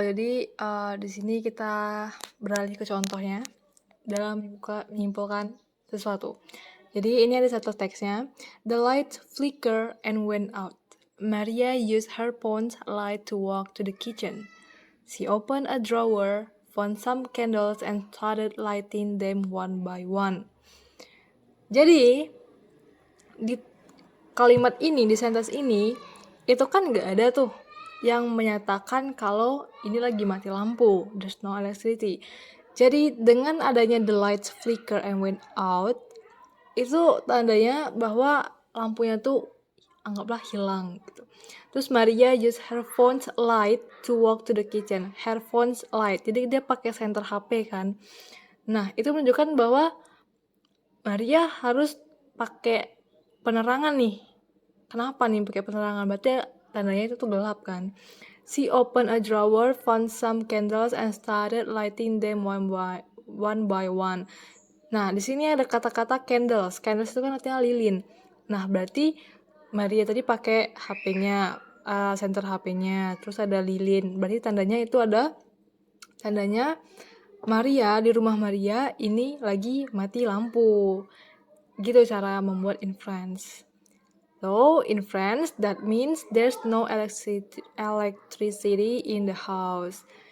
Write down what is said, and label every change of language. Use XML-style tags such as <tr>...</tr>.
<id>Jadi di sini kita beralih ke contohnya dalam menyimpulkan sesuatu. Jadi ini ada satu teksnya.</id> <en>The light flickered and went out. Maria used her phone's light to walk to the kitchen. She opened a drawer, found some candles and started lighting them one by one.</en> <id>Jadi di kalimat ini, di sentence ini, itu kan nggak ada tuh yang menyatakan kalau ini lagi mati lampu,</id> <en>there's no electricity.</en> <id>Jadi dengan adanya</id> <en>the lights flicker and went out,</en> <id>itu tandanya bahwa lampunya tuh anggaplah hilang gitu. Terus</id> <en>Maria use her phone's light to walk to the kitchen. Her phone's light,</en> <id>jadi dia pakai senter HP kan. Nah, itu menunjukkan bahwa Maria harus pakai penerangan nih. Kenapa nih pakai penerangan? Berarti tandanya itu tuh gelap kan.</id> <en>She opened a drawer, found some candles and started lighting them one by one.</en> <id>Nah, di sini ada kata-kata candles. Candles itu kan artinya lilin. Nah, berarti Maria tadi pakai HP-nya, center HP-nya, terus ada lilin. Berarti tandanya itu ada tandanya Maria, di rumah Maria ini lagi mati lampu. Gitu cara membuat inference.</id> <en>So, in France, that means there's no electricity in the house.</en>